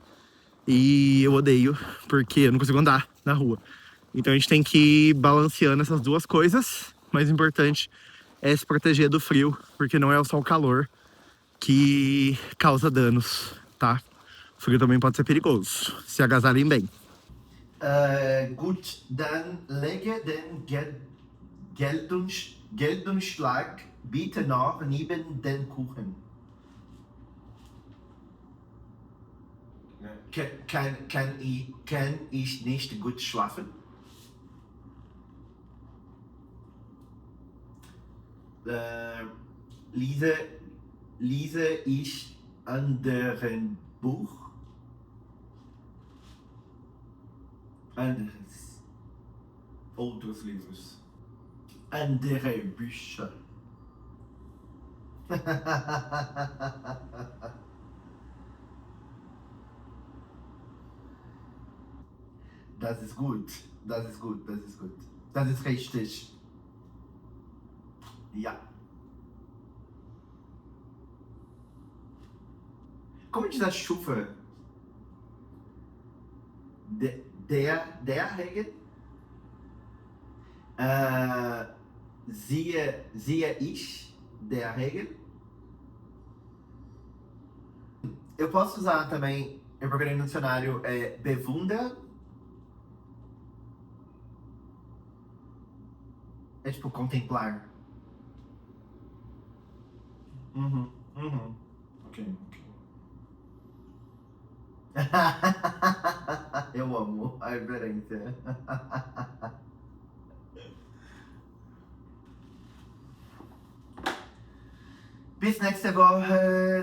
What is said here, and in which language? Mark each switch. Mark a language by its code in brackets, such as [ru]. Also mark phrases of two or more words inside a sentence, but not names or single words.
[pt] E eu odeio, porque eu não consigo andar na rua. Então a gente tem que ir balanceando essas duas coisas. O mais importante é se proteger do frio, porque não é só o calor que causa danos, tá? O frio também pode ser perigoso. Se agasalhem bem. [de] Gut, dann lege den Geldumschlag bitte noch neben den Kuchen. Kann ich nicht gut schlafen? Lese ich anderen Buch? [pt] Outros livros. [de] Andere Bücher. Das ist gut. Das ist gut. Das ist gut. Das ist richtig. Ja. [pt] Como diz a chuva? [de] Der Regen? Sehe ich der Regen? [pt] Eu posso usar também, eu procurei no dicionário, bewunder. É tipo contemplar. Ok. Eu amo a referência. [de] Bis nächste Woche.